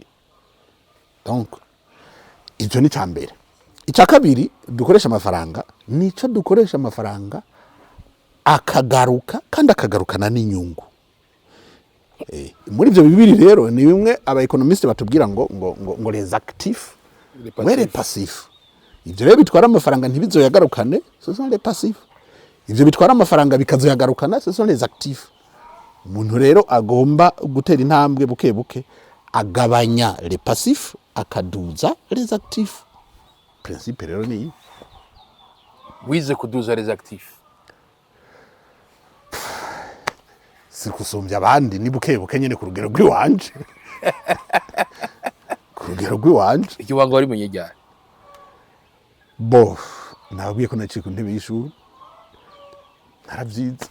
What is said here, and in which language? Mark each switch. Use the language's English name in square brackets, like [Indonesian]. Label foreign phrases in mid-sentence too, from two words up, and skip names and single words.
[Rundi] donc icyo ni cambere icya kabiri dukoresha amafaranga nico dukoresha amafaranga akagaruka kandi akagarukana n'inyungu muri ivyo bibiri rero ni bimwe aba economiste batubwira ngo [French] les actifs les passifs [Rundi] ivyo rero bitwara amafaranga ntibizoyagarukane [French] ce sont les passifs [Rundi] ivyo bitwara amafaranga bikazoyagarukana [French] ce sont les actifs [Rundi] umuntu rero agomba gutera intambwe buke buke agabanya [French] les passifs [Rundi] akaduza [French] les actifs [Rundi] principe rero ni wize kuduza [French] les actifs [Rundi] sikusumbya abandi ni buke buke nyene ku rugero rw'iwanje ku rugero rw'iwanje ikiwango wari munyejyana bo nabwiye ko naciye ku ntebe y'ishuri naravyize